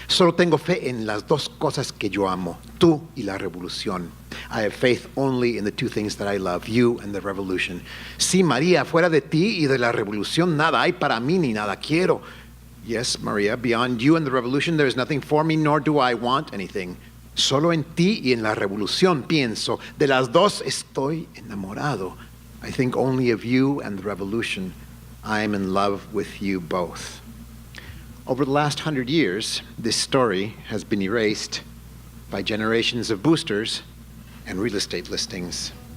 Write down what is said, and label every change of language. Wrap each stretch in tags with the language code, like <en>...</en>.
<es>Solo tengo fe en las dos cosas que yo amo, tú y la revolución.</es> <en>I have faith only in the 2 things that I love, you and the revolution.</en> <es>Sí, María, fuera de ti y de la revolución nada hay para mí ni nada quiero.</es> <en>Yes, Maria, beyond you and the revolution there is nothing for me, nor do I want anything.</en> <es>Solo en ti y en la revolución pienso. De las dos estoy enamorado.</es> <en>I think only of you and the revolution. I am in love with you both. Over the last 100 years, this story has been erased by generations of boosters and real estate listings.</en>